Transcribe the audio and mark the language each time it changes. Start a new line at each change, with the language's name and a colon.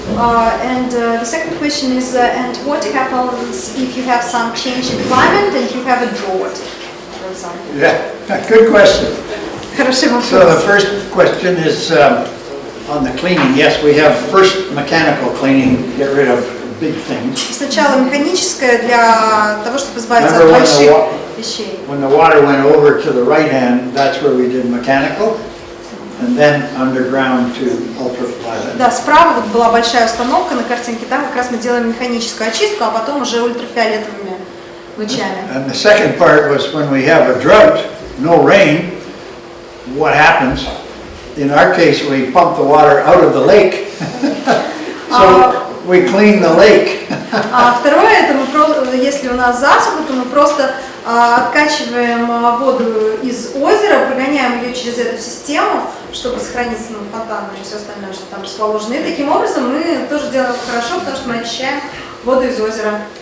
English: And the second question is, and what happens if you have some change in climate and you have a drought, for example? Yeah, good question.
Russian: Хороший вопрос.
English: So the first question is on the cleaning. Yes, we have first mechanical cleaning, get rid of big things.
Russian: Сначала механическое для того, чтобы избавиться от
English: Remember
Russian: больших вещей.
English: when the water went over to the right hand, that's where we did mechanical, and then underground to ultraviolet.
Russian: Да, справа вот была большая установка на картинке, там как раз мы делаем механическую очистку, а потом уже ультрафиолетовыми лучами.
English: And the second part was when we have a drought, no rain, what happens? In our case, we pump the water out of the lake, so we clean the lake.
Russian: А второе, это мы просто, если у нас засуха, то мы просто откачиваем воду из озера, прогоняем ее через эту систему, чтобы сохраниться фонтаны и все остальное, что там расположено. И таким образом мы тоже делаем хорошо, потому что мы очищаем воду из озера.